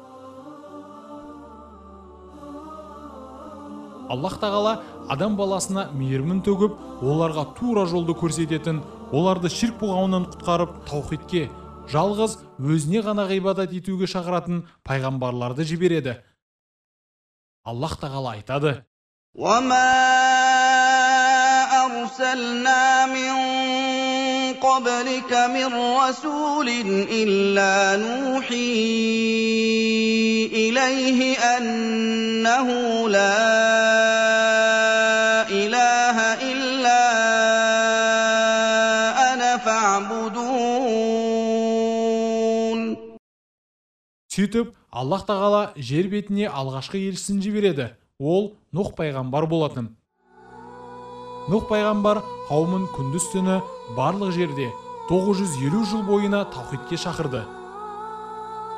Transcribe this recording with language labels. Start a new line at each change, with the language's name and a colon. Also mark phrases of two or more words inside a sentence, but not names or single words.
Kazakh: Аллах тағала адам баласына мейірімін төгіп, оларға тура жолды көрсететін, оларды ширк бұғауынан құтқарып, таухидке, жалғыз өзіне ғана ғибадат етуге шақыратын пайғамбарларды жібереді. Аллах тағала айтады:
Arabic: وَمَا أَرْسَلْنَا مِن قَبْلِكَ مِن رَّسُولٍ إِلَّا نُوحِي إِلَيْهِ أَنَّهُ لَا إِلَٰهَ إِلَّا أَنَا فَاعْبُدُونِ.
Kazakh: Сөйтіп, Аллах тағала жер бетіне алғашқы елшісін жібереді. Ол Нұх пайғамбар болатын. Нұх пайғамбар қауымын күндіз түні барлық жерде 950 жыл бойына таухидке шақырды.